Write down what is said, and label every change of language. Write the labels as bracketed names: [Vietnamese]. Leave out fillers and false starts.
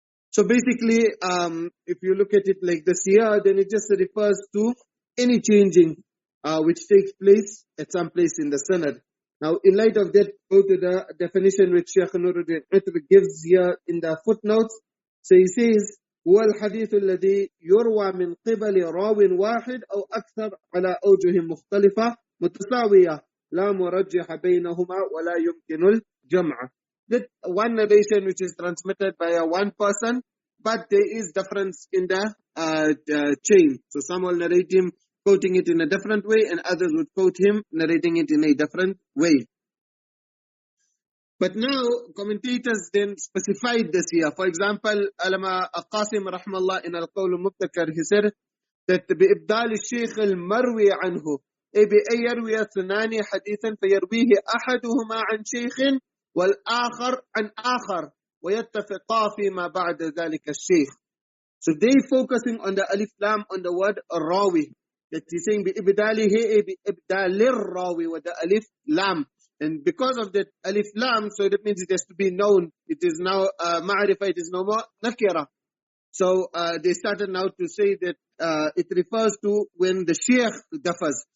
[English] So basically, if you look at it like this here, then it just refers to any changing which takes place at some place in the sanad. Now, in light of that, go to the definition which Shaykh Nuruddin gives here in the footnotes. So he says, [Arabic] هو الحديث الذي يروى من قبل راو واحد أو أكثر على أوجه مختلفة متساوية لا مرجح بينهما ولا يمكن الجمع. [English] That one narration which is transmitted by one person, but there is difference in the chain. So some will narrate him quoting it in a different way, and others would quote him narrating it in a different way. But now commentators then specified this here. For example, Alama Qasim rahmallah in Al-Qawl al-Mubtakar, he said that [Arabic] بإبدال الشيخ المروي عنه أي بأن يروي اثنان حديثا فيرويه أحدهما عن شيخ والآخر عن آخر ويتفقا فيما بعد ذلك الشيخ. [English] So they focusing on the alif lam on the word rawi. That he's saying [Arabic] بإبداله بإبدال الراوي [English] with the alif lam. And because of that alif lam, so that means it has to be known. It is now ma'rifah, it is no more nakira. So they started now to say that it refers to when the sheikh differs.